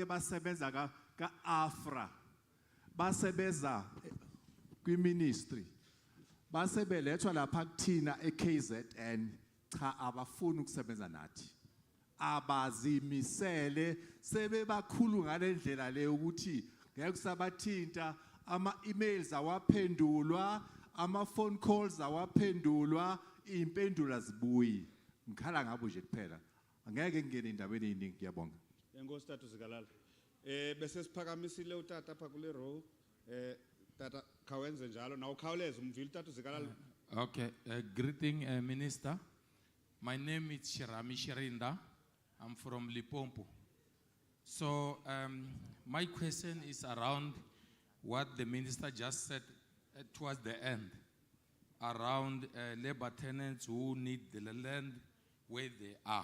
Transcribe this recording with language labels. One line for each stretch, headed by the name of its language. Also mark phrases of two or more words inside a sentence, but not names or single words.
Zulu: basebenza kaAfra basebenza kwiministry basebelethwa lapha kuthina eKZN cha abafuni ukusebenza nathi abazimisele sebebakhulu ngalendlela le ukuthi ngeke kusabathinta ama-emails awaphendulwa ama-phone calls awaphendulwa impendulo zibuyi ngikhala ngabo nje kuphela angeke ngene indabeni eziningi ngiyabonga
Xhosa: Enkosi tata uzikalala. Bese siphakamisile utata apha kule row. Tata khawenze njalo na ukhawuleze umvile tata uzikalala.
English: Okay, greeting Minister. My name is Shirami Shirinda. I'm from Limpopo. So my question is around what the minister just said towards the end, around labor tenants who need the land where they are.